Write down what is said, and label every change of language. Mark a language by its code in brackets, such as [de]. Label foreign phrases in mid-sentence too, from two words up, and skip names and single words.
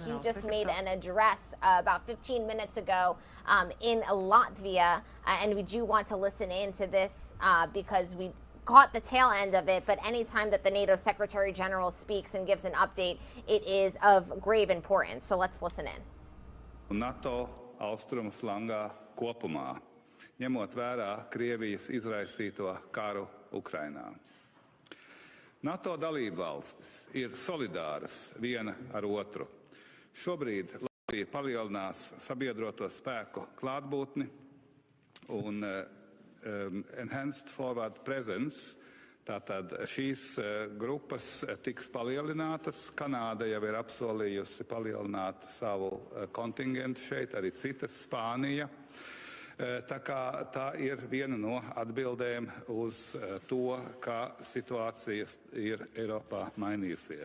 [en] He just made an address about 15 minutes ago in Latvia, and we do want to listen in to this because we caught the tail end of it, but anytime that the NATO Secretary General speaks and gives an update, it is of grave importance. So let's listen in. [lv] NATO austrumu flangā kopumā, ņemot vērā Krievijas izraisīto karu Ukrainā. NATO dalībvalstis ir solidāras viena ar otru. Šobrīd Latvija palielinās sabiedroto spēku klātbūtni un [en] enhanced forward presence, [lv] tātad šīs grupas tiks palielinātas. Kanāda jau ir apsolījusi palielināt savu kontingentu šeit, arī citas, Spānija. Tā kā tā ir viena no atbildēm uz to, kā situācija ir Eiropā mainījusies.